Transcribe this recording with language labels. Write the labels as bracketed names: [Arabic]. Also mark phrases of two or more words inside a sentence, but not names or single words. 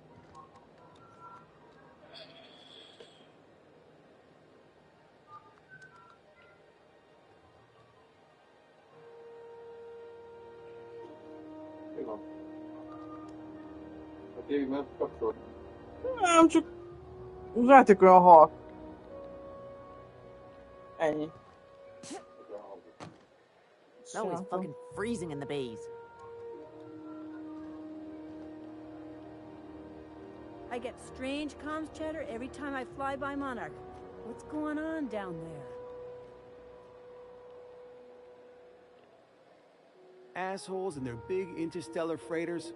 [Hungarian] Mi van? A tévé nem kapcsolt. Nem, csak az játék olyan halk. Ennyi. [English] It's always fucking freezing in the bays. I get strange comms chatter every time I fly by Monarch. What's going on down there? Assholes and their big interstellar freighters.